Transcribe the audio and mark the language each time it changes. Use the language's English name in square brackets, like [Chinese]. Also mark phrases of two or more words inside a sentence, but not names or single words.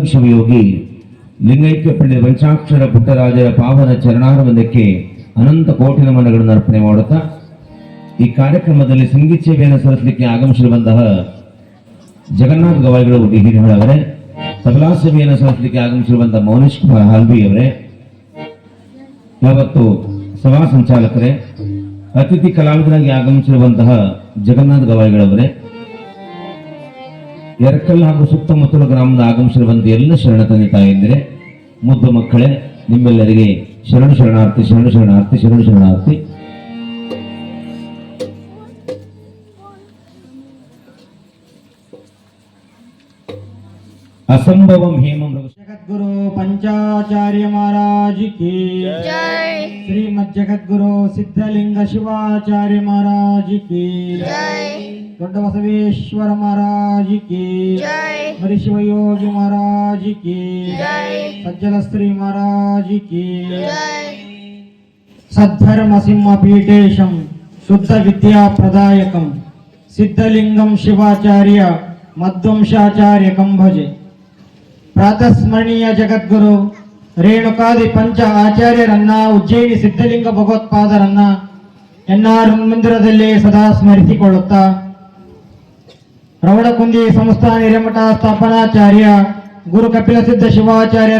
[Kannada] ಶಿವಯೋಗಿ ಲಿಂಗೈಕ್ಯ ಪಂಡಿತ ಪಂಚಾಕ್ಷರ ಪುಟ್ಟರಾಜರ ಪಾವನ ಚರಣಾರವಿಂದಕ್ಕೆ ಅನಂತ ಕೋಟಿ ನಮನಗಳನ್ನು ಅರ್ಪಣೆ ಮಾಡುತ್ತಾ, ಈ ಕಾರ್ಯಕ್ರಮದಲ್ಲಿ ಸಂಗೀತ ಸೇವೆಯನ್ನು ಸಲ್ಲಿಸಲಿಕ್ಕೆ ಆಗಮಿಸಿರುವಂತಹ ಜಗನ್ನಾಥ ಗವಾಯಿಗಳು ಹಿರಿಯವರೇ, ತಬಲಾ ಸೇವೆಯನ್ನು ಸಲ್ಲಿಸಲಿಕ್ಕೆ ಆಗಮಿಸಿರುವಂತಹ ಮೌನೇಶ್ ಕುಮಾರ್ ಹಾಲ್ವಿ ಅವರೇ, ಯಾವತ್ತು ಸಭಾ ಸಂಚಾಲಕರೇ, ಅತಿಥಿ ಕಲಾವಿದರಾಗಿ ಆಗಮಿಸಿರುವಂತಹ ಜಗನ್ನಾಥ ಗವಾಯಿಗಳವರೇ, ಎರಕಲ್ ಹಾಗೂ ಸುತ್ತಮುತ್ತಲ ಗ್ರಾಮದ ಆಗಮಿಸಿರುವಂತಹ ಎಲ್ಲ ಶರಣ ತಂದೆ ತಾಯಂದಿರೇ, ಮುದ್ದು ಮಕ್ಕಳೇ, ನಿಮ್ಮೆಲ್ಲರಿಗೆ ಶರಣು ಶರಣಾರ್ಥಿ, ಶರಣು ಶರಣಾರ್ಥಿ, ಶರಣು ಶರಣಾರ್ಥಿ. असंभवम हेमम [Hindi] जगद्गुरु पंचाचार्य महाराज की जय. श्रीमद जगद्गुरु सिद्धलिंग शिवाचार्य महाराज की जय. दೊಡ್ಡ ಬಸವೇಶ್ವರ महाराज की जय. हरिशिवयोगी महाराज की जय. सज्जलश्री महाराज की जय. [Sanskrit] सद्धर्म सिंह पीठेशम शुद्ध विद्या प्रदायकम सिद्धलिंगम शिवाचार्य मध्वंशाचार्यकं भजे. [Kannada] ಪ್ರಾತಸ್ಮರಣೀಯ ಜಗದ್ಗುರು ರೇಣುಕಾದಿ ಪಂಚ ಆಚಾರ್ಯರನ್ನ, ಉಜ್ಜಯಿನಿ ಸಿದ್ಧಲಿಂಗ ಭಗವತ್ಪಾದರನ್ನ ಎನ್ಆರ್ ಮಂದಿರದಲ್ಲಿ ಸದಾ ಸ್ಮರಿಸಿಕೊಳ್ಳುತ್ತಾ, ರವಣಕುಂದಿ ಸಂಸ್ಥಾನ ಹಿರೇಮಠ ಸ್ಥಾಪನಾಚಾರ್ಯ ಗುರು ಕಪಿಲಸಿದ್ಧ ಶಿವಾಚಾರ್ಯರ